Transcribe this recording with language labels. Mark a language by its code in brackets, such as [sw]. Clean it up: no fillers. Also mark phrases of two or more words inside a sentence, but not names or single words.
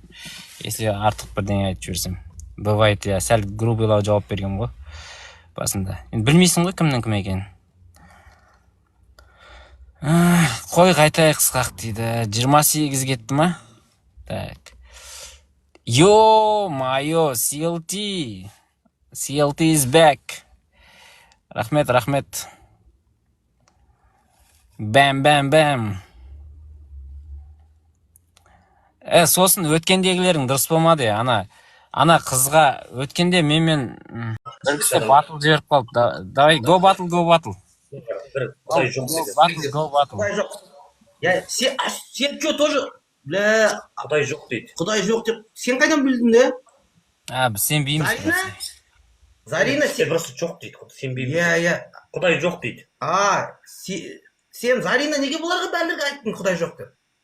[kk] Если артық бірдеңе айтып жіберсем. [ru] Бывает, я [kk] сәл грубыйлау жауап берген ғой басында. Енді білмейсің ғой кімнің кім екенін. Қой қайтайық қысқақ дейді. 28 кетті ма? [ru] Так. Ё-майо, [en] CLT. CLT is back. [kk] Рахмет, рахмет. Бәм, бәм, бәм. Сосын өткендегілерің дұрыс болмады. Ана қызға өткенде менімен бір кісі батыл жіберіп қалды. [ru] Давай, [en] go battle, go battle. [kk] Құдай жоқ [en] Battle, go battle. [kk] Құдай жоқ. Сен [ru] что тоже, бля, [kk] Құдай жоқ дейді. Құдай жоқ деп, сен қайдан білдің де? Біз сенбейміз. Зарина сен просто жоқ дейді. Сенбейміз. Құдай жоқ дейді. Сен Зарина неге бұларға бәлірге айттың Құдай жоқ деп?